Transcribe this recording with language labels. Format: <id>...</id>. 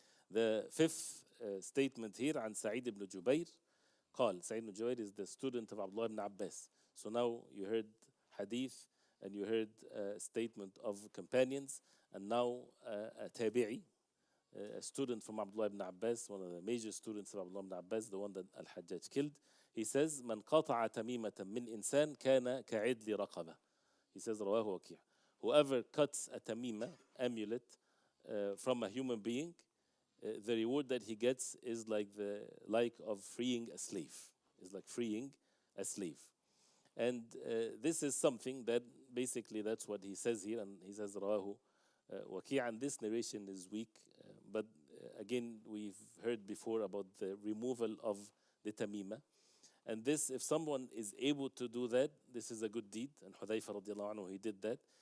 <en>The fifth statement here,</en> <ar>عن سعيد بن جبير قال,</ar> <en>Sa'id ibn Jubair is the student of Abdullah ibn Abbas. So now you heard hadith, and you heard a statement of companions, and now a tabi'i, a student from Abdullah ibn Abbas, one of the major students of Abdullah ibn Abbas, the one that Al-Hajjaj killed. He says,</en> <ar>من قطع تميمة من إنسان كان كعدل رقبة.</ar> <en>He says,</en> <ar>رواه وكيع.</ar> <en>Whoever cuts a tamima, amulet, from a human being, the reward that he gets is like of freeing a slave. Is like freeing a slave. And this is something that basically that's what he says here, and he says</en> <ar>rawahu waki',</ar> <en>and this narration is weak, but again we've heard before about the removal of the tamima, and this, if someone is able to do that, this is a good deed, and Hudayfa radiallahu anhu, he did that.</en>